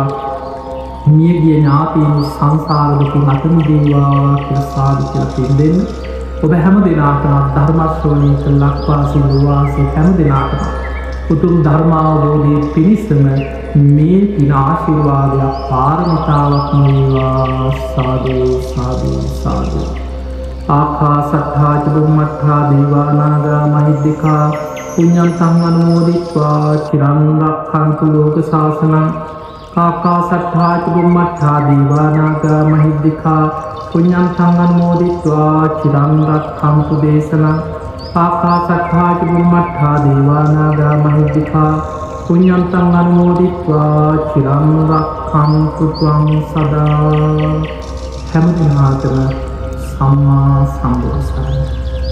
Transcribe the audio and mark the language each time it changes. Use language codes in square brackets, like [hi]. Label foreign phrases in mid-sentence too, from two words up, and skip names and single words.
[si] මියගිය ඥාතීන් සංසාර දුකින් අත මිදේවා කියලා සාදු කියලා පින් දෙන්න. ඔබ හැම දිනාටම ධර්ම ශ්‍රවණය කළ ලක්වාසී ලෝවාසී හැම දිනාටම උතුම් ධර්ම අවබෝධයේ පිණිසම මේ පින ආශිර්වාදයක් පාරමිතාවක් වේවා. සාදු සාදු සාදු. [pi] ආකාසට්ඨා ච බුම්මට්ඨා දේවානාගා මහිද්దికා පුඤ්ඤන්තං අනුමෝදිत्वा චිරං රක්ඛන්තු ලෝක ශාසනං. ආකාසට්ඨා ච බුම්මට්ඨා දේවානාගා මහිද්దికා පුඤ්ඤන්තං අනුමෝදිत्वा චිරං රක්ඛන්තු දේශනං. ආකාසට්ඨා ච බුම්මට්ඨා දේවානාගා මහිද්దికා පුඤ්ඤන්තං අනුමෝදිत्वा චිරං රක්ඛන්තු ත්වං සදා. [si] හැම දිනාටම සම්මා සම්බුදු සරණයි.